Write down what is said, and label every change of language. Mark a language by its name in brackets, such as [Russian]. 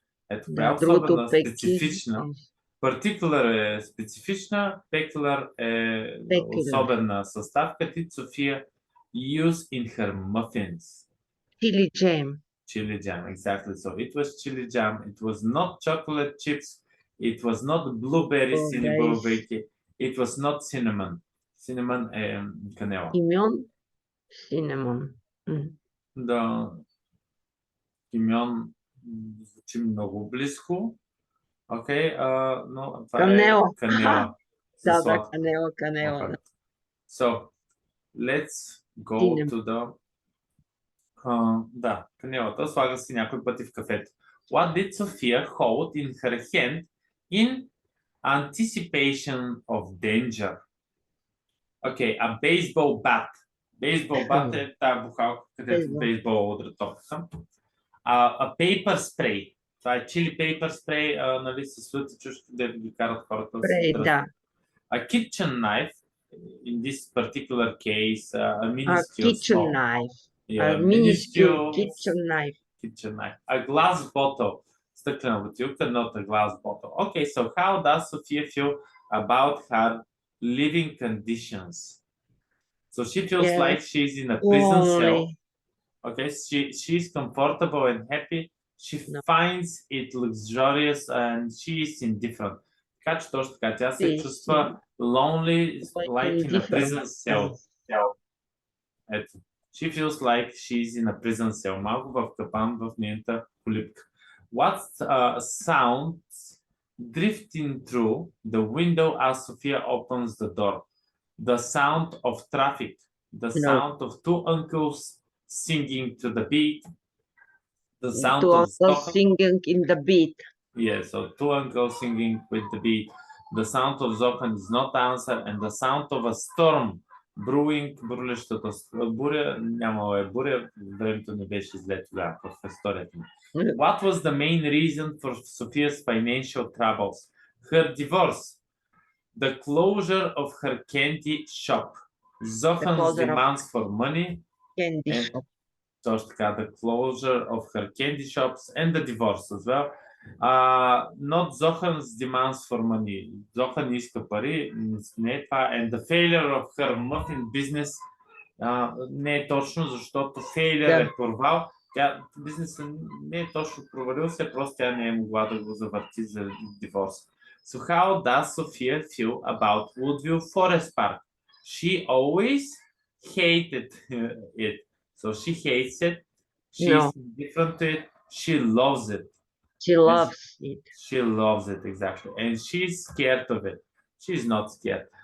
[Bulgarian] Ето, това е особена, специфична. Particular е специфична, peculiar е особена съставка. [English] Did Sophia use in her muffins? Chili jam. Chili jam, exactly. So it was chili jam. It was not chocolate chips. It was not blueberry cinnamon. It was not cinnamon. [Bulgarian] Cinnamon е канела. [English] Cinnamon. [Bulgarian] Да. Кимьон звучи много близко. Окей, но това канела. Е канела. Да, канела. [English] Okay. So, let's go to the... [Bulgarian] да, канелата. Слага си някой пъти в кафето. [English] What did Sophia hold in her hand in anticipation of danger? Okay, a baseball bat. Baseball bat [Bulgarian] е тази бухалка, където бейсбол удря топката. [English] A paper spray. [Bulgarian] Това е [English] chili paper spray, [Bulgarian] нали, с слъти чушки, да ги карат хората. Да. [English] A kitchen knife, in this particular case, a minuscule kitchen knife. Yeah, a minuscule kitchen knife. Kitchen knife. A glass bottle. [Bulgarian] Стъклена бутилка, [English] not a glass bottle. Okay, so how does Sophia feel about her living conditions? So she feels like she's in a prison cell. Okay, she's comfortable and happy. She finds it luxurious and she is indifferent. [Bulgarian] Така че точно така, тя се чувства [English] lonely, like in a prison cell. [Bulgarian] Ето. [English] She feels like she's in a prison cell. [Bulgarian] Малко в капан в нейната колипка. [English] What sounds drifting through the window as Sophia opens the door. The sound of traffic, the sound of two uncles singing to the beat, the sound Two of uncles Zohan. singing in the beat. Yeah, so two uncles singing with the beat. The sound of Zohan is not answer, and the sound of a storm brewing, [Bulgarian] бурлещата буря, нямало е буря, времето не беше зле тогава в историята ми. [English] What was the main reason for Sophia's financial troubles? Her divorce, the closure of her candy shop, Zohan's closure of demands for money, Candy and shop. [Bulgarian] точно така, [English] the closure of her candy shops and the divorce as well. Not Zohan's demands for money. [Bulgarian] Zohan иска пари, не е това. [English] And the failure of her muffin business [Bulgarian] не е точно, защото [English] failure [Bulgarian] е провал. Бизнесът не е точно провалил се, просто тя не е могла да го завърти за диворс. [English] So how does Sophia feel about Woodville Forest Park? She always hated it. So she hates it. She's different to it. She loves it. She loves it. She loves it, exactly. And she's scared of it. She's not scared.